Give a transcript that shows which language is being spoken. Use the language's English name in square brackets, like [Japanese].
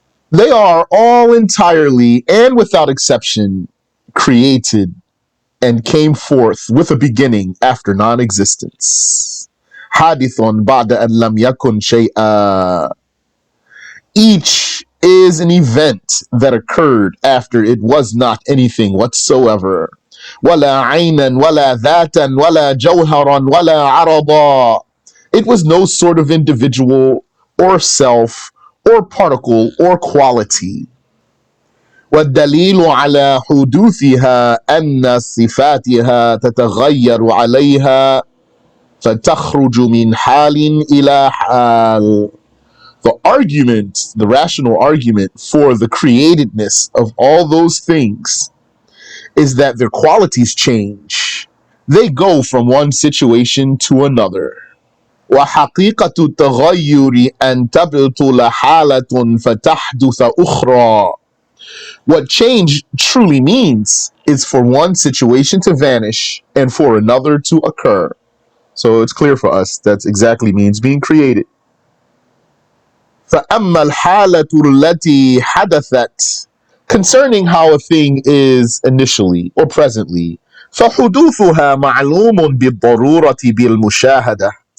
[English] They are all entirely and without exception created and came forth with a beginning after non-existence. [Arabic] حادث بعد أن لم يكن شيئا. [English] Each is an event that occurred after it was not anything whatsoever. [Arabic] ولا عينا ولا ذاتا ولا جوهرا ولا عرضا. [English] It was no sort of individual or self or particle or quality. [Arabic] والدليل على حدوثها أن صفاتها تتغير عليها فتخرج من حال إلى حال. [English] The argument, the rational argument for the createdness of all those things is that their qualities change. They go from one situation to another. [Arabic] وحقيقة التغير أن تبطل حالة فتحدث أخرى. [English] What change truly means is for one situation to vanish and for another to occur. So it's clear for us that exactly means being created. [Arabic] فأما الحالة التي حدثت, [English] concerning how a thing is initially or presently, [Arabic] فحدوثها معلوم بالضرورة بالمشاهدة.